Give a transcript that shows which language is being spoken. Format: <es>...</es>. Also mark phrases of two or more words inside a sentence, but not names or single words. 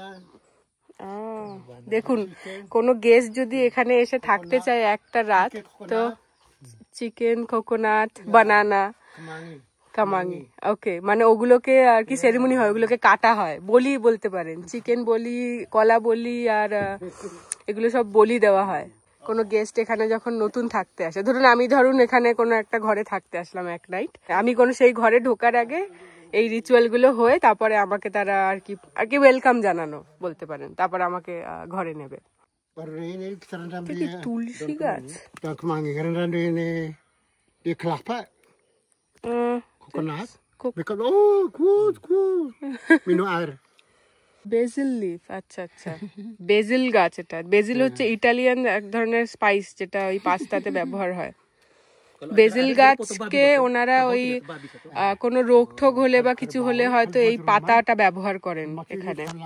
<bn>দেখুন, কোনো গেস্ট যদি এখানে এসে থাকতে চায় একটা রাত, তো</bn> <en>chicken, coconut, banana,</en> <bn>কামাঙ্গি, ওকে, মানে ওগুলোকে আর কি সেরিমনি হয়, ওগুলোকে কাটা হয়, বলি বলতে পারেন, চিকেন বলি, কলা বলি, আর এগুলো সব বলি দেওয়া হয় কোনো গেস্ট এখানে যখন নতুন থাকতে আসে। ধরুন এখানে কোনো একটা ঘরে থাকতে আসলাম এক নাইট, আমি সেই ঘরে ঢোকার আগে এই রিচুয়াল গুলো হয়ে তারপরে আমাকে তারা আর কি ওয়েলকাম জানানো বলতে পারেন, তারপর আমাকে ঘরে নেবে। তুলসী গাছ,</bn> <id>kelapa, coconut, minum air.</id> <en>basil leaf,</en> <bn>আচ্ছা, বেজিল গাছ। এটা বেজিল হচ্ছে ইটালিয়ান এক ধরনের স্পাইস, যেটা ওই পাস্তাতে ব্যবহার হয়। বেজিল গাছকে ওনারা ওই কোনো রোগ ঠোক হলে বা কিছু হলে হয়তো এই পাতাটা ব্যবহার করেন এখানে।</bn>